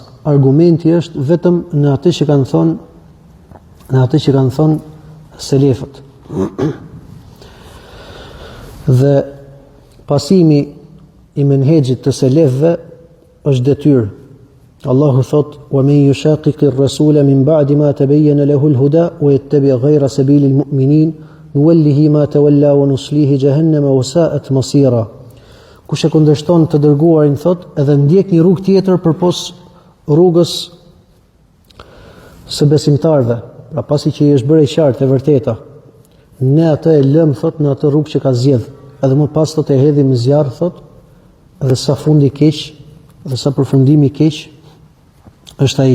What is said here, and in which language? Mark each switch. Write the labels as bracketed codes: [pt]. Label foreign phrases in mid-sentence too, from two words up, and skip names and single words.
[sq] Argumenti është vetëm në atë që kanë thënë selefët. Dhe pasimi i menhexhit të selefëve është detyrë. Allahu thot: [ar] "ومن يشاقق الرسول من بعد ما تبين له الهدى ويتبع غير سبيل المؤمنين نوله ما تولى ونصله جهنم وساءت مصيرا." [sq] Kush e kundërshton të dërguarin, thot, edhe ndjek një rrugë tjetër përpos rrugës së besimtarëve, pra pasi që i është bërë e qartë e vërteta, ne atë e lëm, thot, në atë rrugë që ka zgjedh, edhe më pas thot e hedhim në zjarr, thot, dhe sa fundi keq, dhe sa përfundimi keq është ai.